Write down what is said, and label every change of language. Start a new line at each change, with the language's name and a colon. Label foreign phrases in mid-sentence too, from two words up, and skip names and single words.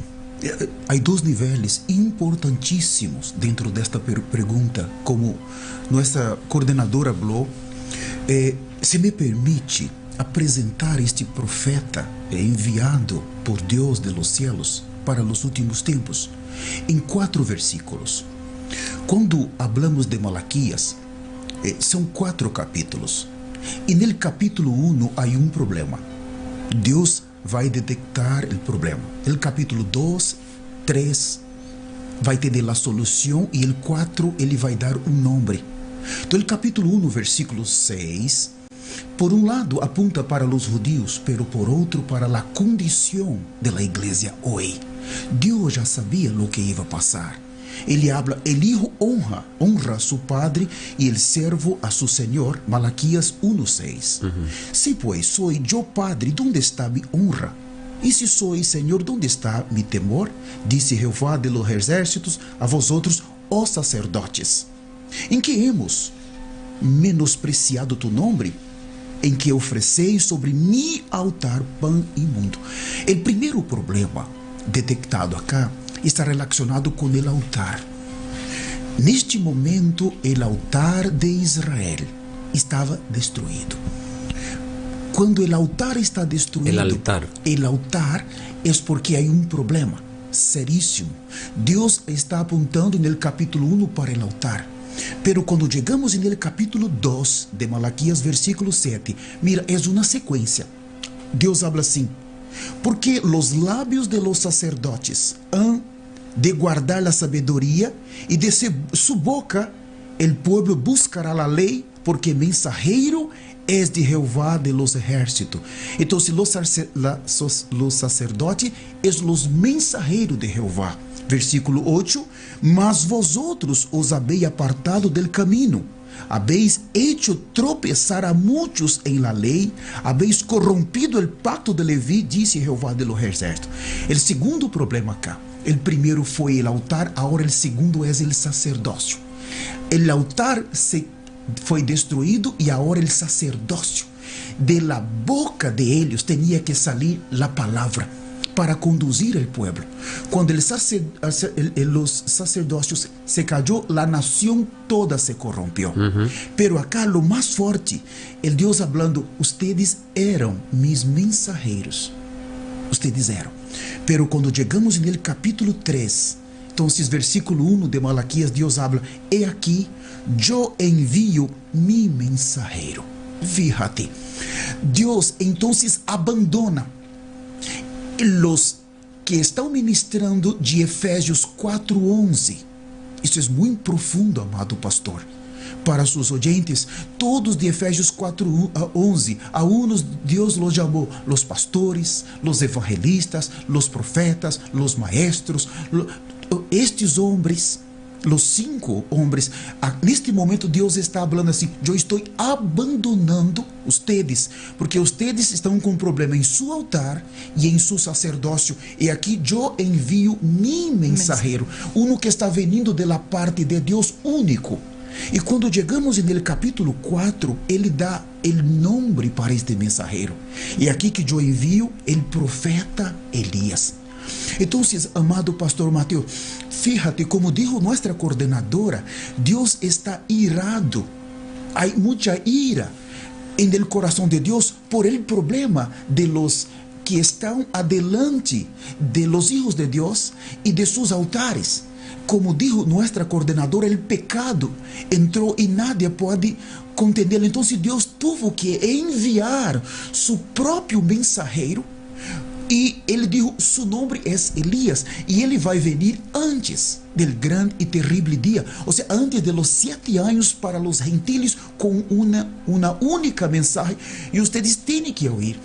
Spanish: Hay dos niveles importantísimos dentro de esta pregunta, como nuestra coordenadora habló. Se me permite apresentar este profeta enviado por Dios de los cielos para los últimos tiempos em 4 versículos. Quando hablamos de Malaquías,
Portuguese: são 4 capítulos. E no capítulo 1 há um problema. Deus vai detectar o problema. No capítulo 2, 3 vai ter a solução, e no 4 ele vai dar um nome. Então, o capítulo 1, versículo 6, por um lado apunta para os judeus, pero por outro para a condição da igreja hoje. Deus já sabia o que ia passar.
Spanish: Ele habla, el hijo honra a su padre y el servo a su señor. Malaquías 1:6. Si pues soy yo padre, ¿dónde está mi honra? Y si soy señor, ¿dónde está mi temor? Dice Jehová de los ejércitos a vosotros, oh sacerdotes. ¿En que hemos menospreciado tu nombre? En que ofreceis sobre mi altar pan imundo. El primeiro problema detectado acá está relacionado
Portuguese: com o altar. Neste momento, o altar de Israel estava destruído. Quando o altar está destruído, o altar é porque há um problema seríssimo. Deus está apontando no capítulo 1 para o altar. Pero quando chegamos no capítulo 2 de Malaquias, versículo 7, mira, é uma sequência.
Spanish: Deus habla assim: porque los lábios de los sacerdotes han de guardar la sabedoria, e de su boca el pueblo buscará la ley, porque mensajero es de Jehová de los ejércitos. Então, los sacerdotes es los mensajeros de Jehová. Versículo 8: mas vosotros os habéis apartado del camino, habéis hecho tropezar a muchos en la ley, habéis corrompido el pacto de Leví, dice Jehová de los ejércitos. El segundo problema acá, el primero fue el altar, ahora el segundo es el sacerdocio.
Portuguese: El altar foi destruído e agora o sacerdócio.
Spanish: De la boca de ellos tenía que salir la palabra para conduzir el pueblo. Cuando los sacerdocios se cayó, la nación toda se corrompió. Pero acá lo más fuerte, el Dios hablando: ustedes eran mis mensajeros. Ustedes eran. Pero cuando llegamos en el capítulo 3, entonces versículo 1 de Malaquías, Dios habla: he aquí, yo envío mi mensajero. Fíjate, Dios entonces abandona los que
Portuguese: estão ministrando
Spanish: de Efésios 4:11.
Portuguese: Isso é muito profundo, amado pastor.
Spanish: Para sus oyentes, todos de Efésios 4:11, a unos Dios los llamó los pastores, los evangelistas, los profetas, los maestros.
Portuguese: Estes homens,
Spanish: los 5 hombres,
Portuguese: neste momento Deus está falando assim: eu estou abandonando ustedes, porque ustedes estão com problema em seu altar e em seu sacerdócio, e aqui eu envio
Spanish: mi mensajero, uno
Portuguese: que está vindo da parte de Deus único. E quando chegamos no capítulo 4, ele dá o nome para este mensajero, e aqui que eu envio o profeta Elias. Então, amado pastor Mateus,
Spanish: fíjate como dijo nuestra coordenadora,
Portuguese: Deus está irado. Há muita ira
Spanish: en el corazón de Deus por el problema de los que estão adelante de los hijos de Deus e de sus altares. Como dijo nuestra coordenadora, el pecado entrou e nadie
Portuguese: pode contendê-lo.
Spanish: Então, Deus tuvo que enviar su próprio mensajero.
Portuguese: E ele disse: seu nome é Elias, e ele vai vir antes del grande e terrível dia, ou seja, antes
Spanish: de los
Portuguese: 7 anos para os gentiles, com uma única mensagem, e vocês têm que ouvir.